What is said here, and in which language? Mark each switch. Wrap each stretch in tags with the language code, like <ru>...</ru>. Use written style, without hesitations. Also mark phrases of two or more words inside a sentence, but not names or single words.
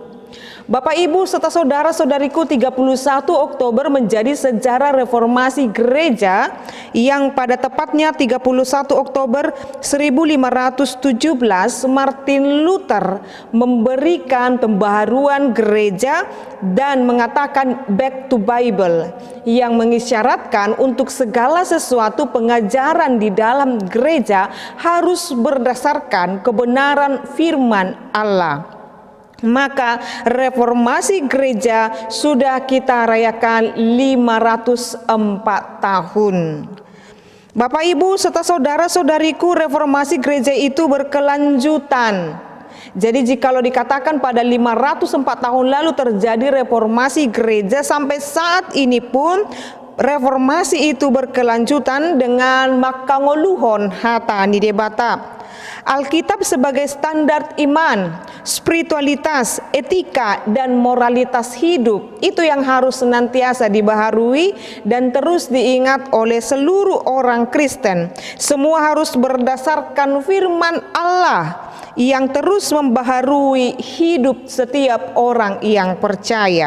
<id>Bapak, Ibu, serta saudara-saudariku, 31 Oktober menjadi sejarah reformasi gereja yang pada tepatnya 31 Oktober 1517 Martin Luther memberikan pembaharuan gereja dan mengatakan</id> <en>back to Bible,</en> <id>yang mengisyaratkan untuk segala sesuatu pengajaran di dalam gereja harus berdasarkan kebenaran firman Allah. Maka reformasi gereja sudah kita rayakan 504 tahun. Bapak, Ibu, serta saudara-saudariku, reformasi gereja itu berkelanjutan. Jadi jikalau dikatakan pada 504 tahun lalu terjadi reformasi gereja, sampai saat ini pun reformasi itu berkelanjutan dengan</id> <bbc>makangoluhon hata ni debata.</bbc> <id>Alkitab sebagai standar iman, spiritualitas, etika, dan moralitas hidup itu yang harus senantiasa dibaharui dan terus diingat oleh seluruh orang Kristen. Semua harus berdasarkan firman Allah yang terus membaharui hidup setiap orang yang percaya.</id>